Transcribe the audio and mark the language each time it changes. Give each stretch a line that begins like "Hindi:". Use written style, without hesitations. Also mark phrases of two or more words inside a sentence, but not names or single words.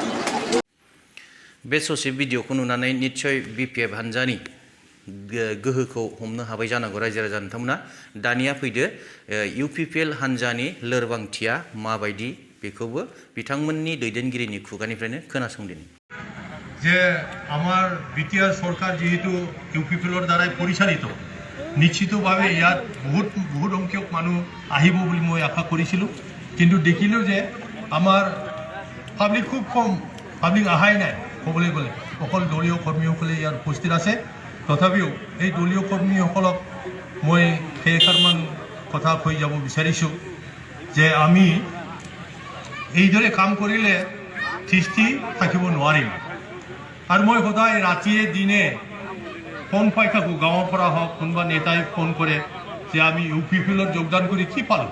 Bodo: बे ससे भिडिअखौ नुनानै निश्चय बिपिएफ हान्जानि गोहोखौ हमनो हाबाय जानांगौ रायजो राजा नोंथांमोना दानिया फैदो इउपिपिएल हान्जानि लोरबांथिया माबायदि बेखौबो बिथांमोननि दैदेनगिरिनि खुगानिफ्रायनो खोनासंदिनि
Assamese: যে আমার বিটিআর সরকার যেহেতু ইউপিপিএলৰ দ্বাৰাই পৰিচালিত নিশ্চিতভাৱে ইয়াত বহুত সংখ্যক মানুহ আহিব বুলি মই আশা কৰিছিলোঁ কিন্তু দেখিলোঁ যে আমাৰ পাব্লিক খুব কম পাব্লিক আহাই নাই ক'বলৈ গ'লে অকল দলীয় কৰ্মীসকলে ইয়াত উপস্থিত আছে তথাপিও এই দলীয় কৰ্মীসকলক মই কেইষাৰমান কথা কৈ যাব বিচাৰিছোঁ যে আমি এইদৰে কাম কৰিলে থিষ্টি থাকিব নোৱাৰিম আৰু মই সদায় ৰাতিয়ে দিনে ফোন পাই থাকোঁ গাঁৱৰ পৰা হওক কোনোবা নেতাই ফোন কৰে যে আমি ইউপিপিএলত যোগদান কৰি কি